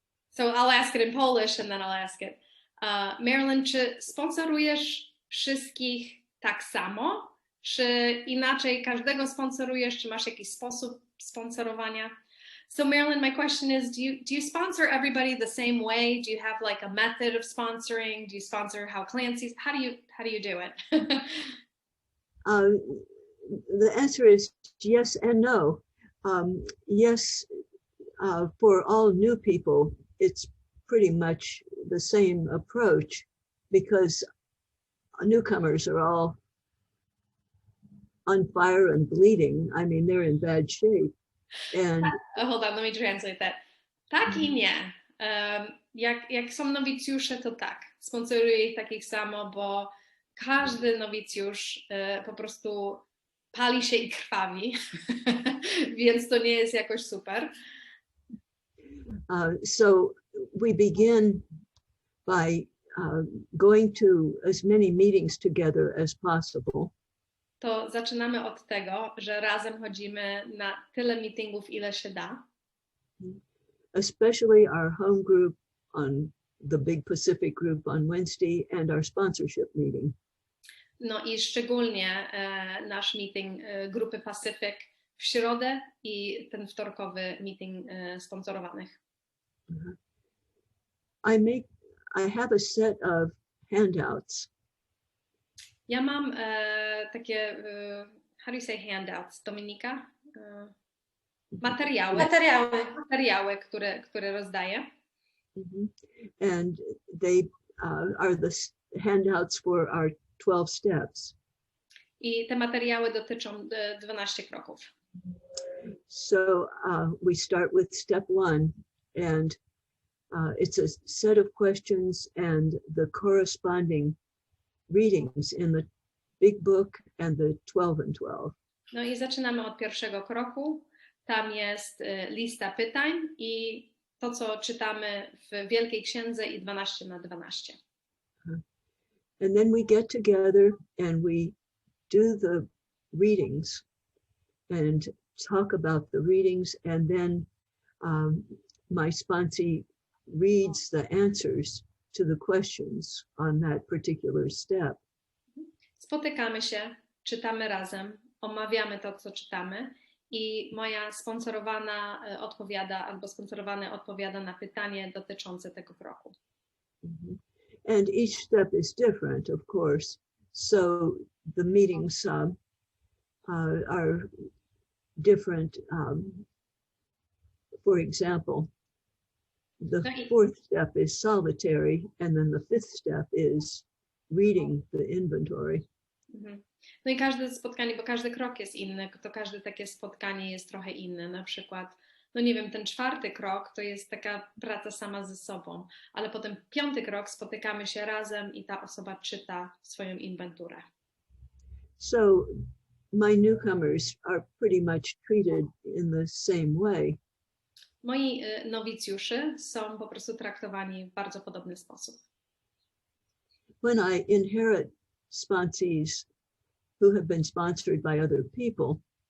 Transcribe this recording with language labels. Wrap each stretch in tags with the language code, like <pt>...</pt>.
<en>So I'll ask it in Polish and then I'll ask it.</en> <pl>Marilyn, czy sponsorujesz wszystkich tak samo? Czy inaczej każdego sponsorujesz? Czy masz jakiś sposób sponsorowania?</pl> <en>So Marilyn, my question is, do you sponsor everybody the same way? Do you have like a method of sponsoring? Do you sponsor how Clancy's? How do you do it? The answer is yes and no. Yes, for all new people, it's pretty much the same approach because newcomers are all on fire and bleeding. I mean, they're in bad shape. And hold on, let me translate that.</en> <pl>Tak i nie. Jak są nowicjusze, to tak. Sponsoruję ich takich samo, bo każdy nowicjusz po prostu pali się i krwawi, więc to nie jest jakoś super.</pl> <en>So we begin by going to as many meetings together as possible.</en> <pl>To zaczynamy od tego, że razem chodzimy na tyle meetingów, ile się da.</pl> <en>Especially our home group on the big Pacific group on Wednesday and our sponsorship meeting.</en> <pl>No i szczególnie nasz meeting grupy Pacific w środę i ten wtorkowy meeting sponsorowanych.</pl> <en>I have a set of handouts.</en> <pl>Ja mam takie</pl> <en>how do you say handouts,</en> <pl>Dominika? Materiały. Materiały, które rozdaję.</pl> <en>And they are the handouts for our 12 steps.</en> <pl>I te materiały dotyczą 12 kroków.</pl> <en>So we start with step 1, and it's a set of questions and the corresponding readings in the big book and the 12 and 12.</en> <pl>No i zaczynamy od pierwszego kroku. Tam jest lista pytań i to, co czytamy w Wielkiej Księdze i 12x12.</pl> <en>And then we get together and we do the readings and talk about the readings, and then my sponsee reads the answers to the questions on that particular step.</en> <pl>Spotykamy się, czytamy razem, omawiamy to, co czytamy i moja sponsorowana odpowiada albo sponsorowany odpowiada na pytanie dotyczące tego kroku.</pl> <en>And each step is different, of course, so the meetings are different. For example, the 4th step is solitary, and then the 5th step is reading the inventory.</en> <pl>No i każde spotkanie, bo każdy krok jest inny, to każde takie spotkanie jest trochę inne. Na przykład, no nie wiem, ten 4. krok to jest taka praca sama ze sobą, ale potem 5. krok spotykamy się razem i ta osoba czyta swoją inwenturę.</pl> <en>So my newcomers are pretty much treated in the same way.</en> <pl>Moi nowicjusze są po prostu traktowani w bardzo podobny sposób.</pl> <en>When I inherit sponsees who have been sponsored by other people,</en>